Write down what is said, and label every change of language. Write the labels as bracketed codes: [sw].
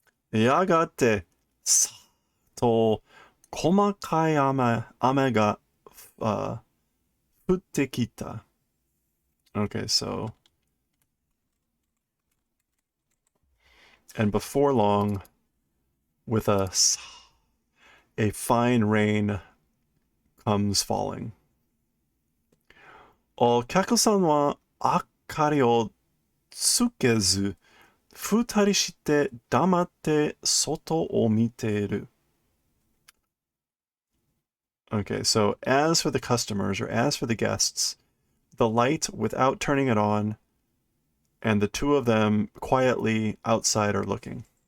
[ja] やがて、さと、細かい雨が、降ってきた. [en] Okay, so, and before long, with a fine rain comes falling. [ja] お客さんは明かりをつけず、二人して黙って外を見ている. [en] Okay, so as for the customers, or as for the guests, the light without turning it on, and the two of them quietly outside are looking.